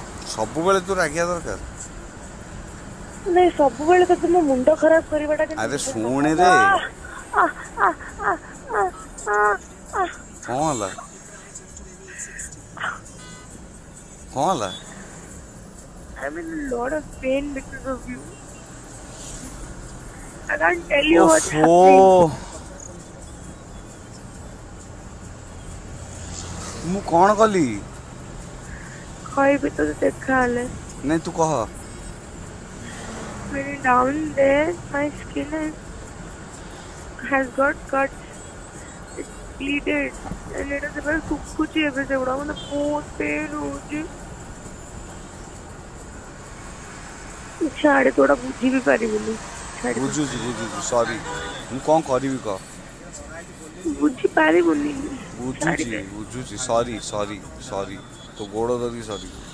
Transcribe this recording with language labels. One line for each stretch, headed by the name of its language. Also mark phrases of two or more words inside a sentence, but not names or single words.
Odia: ସବୁବେଳେ ତୁ ରାଗିବା ଦରକାର। ନାଇଁ ସବୁବେଳେ ତତେ ମୋ ମୁଣ୍ଡ ଖରାପ କରିବାଟା ଆରେ କିନ୍ତୁ ଶୁଣରେ ଆ ଆ ଆ ଆ ଆ କଣ ହେଲା? କଣ ହେଲା?
English: I'm in a lot of pain because of you. I can't tell you what's ଓଫୋ happening.
Odia: ମୁଁ କଣ କଲି? କହିବି ତତେ ଦେଖାହେଲେ। ନାଇଁ ତୁ କହ।
English: When down there, my skin has got cuts. It's bleeded. And it is very
Odia: ଶୁଖୁଛି ଏବେ ସେଗୁଡା ମାନେ ବହୁତ
English: pain ହଉଛି।
Odia: ଛାଡେ ତୁ ଏଗୁଡା ବୁଝି ବି ପାରିବୁନି। ଛାଡିଦେ। ବୁଝୁଛି ସରି। ମୁଁ କଣ କରିବି କହ? ବୁଝି ପାରିବୁନି। ଛାଡିଦେ। ବୁଝୁଛି ସରି ସରି ସରି ତୋ ଗୋଡ଼ ଧରିକି ସରି।